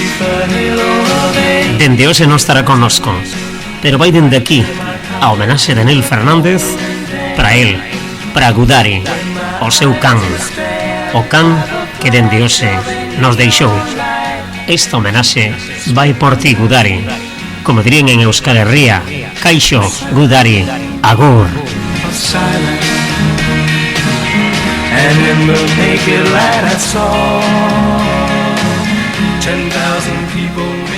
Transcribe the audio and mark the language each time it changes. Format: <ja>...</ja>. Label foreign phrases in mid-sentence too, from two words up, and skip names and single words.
<gl>Dende hoxe non estará connosco, pero vai dende aquí a homenaxe de Nel Fernández para el, para Gudari, o seu can, o can que dende hoxe nos deixou. Esta homenaxe vai por ti, Gudari, como dirían en Euskal Herria, Kaixo, Gudari, agur.</gl> <en>And in the naked light I saw 10,000 people</en>